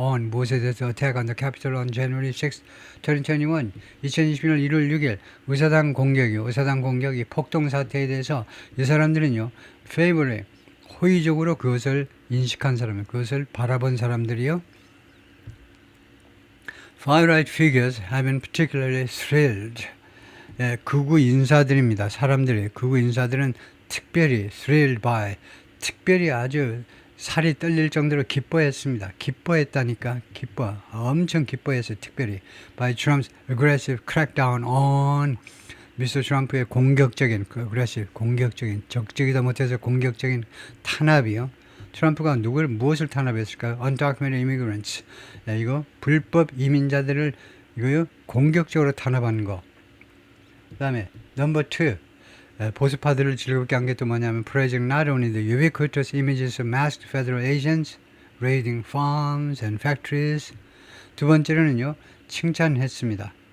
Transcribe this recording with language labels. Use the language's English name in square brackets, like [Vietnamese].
[Korean] on 무엇에 대해서 [English] attack on the Capitol on January 6, 2021 [Korean] 2021년 1월 6일 의사당 공격이 폭동 사태에 대해서 이 사람들은요 favorably 호의적으로 그것을 인식한 사람, 그것을 바라본 사람들이요. [English] Far-right figures have been particularly thrilled. [Korean] 극우 인사들입니다. 사람들이 극우 인사들은 특별히 [English] thrilled by, [Korean] 특별히 아주 살이 떨릴 정도로 기뻐했습니다. 기뻐했다니까 엄청 기뻐했어요. 특별히 [English] by Trump's aggressive crackdown on [Korean] 미스터 트럼프의 공격적인 적적이다 못해서 공격적인 탄압이요. 트럼프가 무엇을 탄압했을까요? [English] Undocumented immigrants. [Korean] 이거 불법 이민자들을 이거요 공격적으로 탄압하는 거. 그 다음에 넘버 2 보수파들을 즐겁게 한 게 또 뭐냐면 [English] praising not only the ubiquitous images of masked federal agents raiding farms and factories. [Korean] 두 번째로는요 칭찬했습니다.